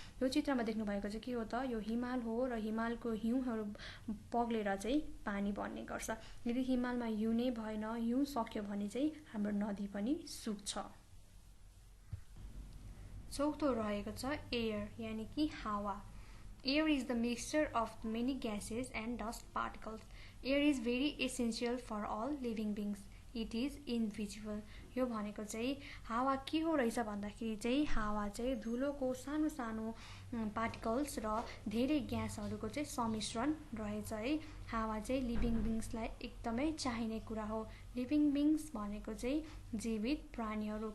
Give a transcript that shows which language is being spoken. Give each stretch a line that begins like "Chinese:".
Nepali: यो चित्रमा देख्नु भएको चाहिँ के हो त यो हिमाल हो र हिमालको हिउँहरू बगेर चाहिँ पानी बन्ने गर्छ। यदि हिमालमा हिउँ नै भएन, हिउँ सक्यो भने चाहिँ हाम्रो नदी पनि सुक्छ। चौथो रहेको छ एयर यानी कि हावा।
English: Air is the mixture of many gases and dust particles. Air is very essential for all living beings. It is invisible.
Nepali: यो भनेको चाहिँ हावा के हो रहेछ भन्दाखेरि चाहिँ हावा चाहिँ धुलोको सानो सानो पार्टिकल्स र धेरै ग्यासहरूको चाहिँ सम्मिश्रण रहेछ है। हावा चाहिँ लिभिङ बिङ्सलाई एकदमै चाहिने कुरा हो। लिभिङ बिङ्स भनेको चाहिँ जीवित प्राणीहरू।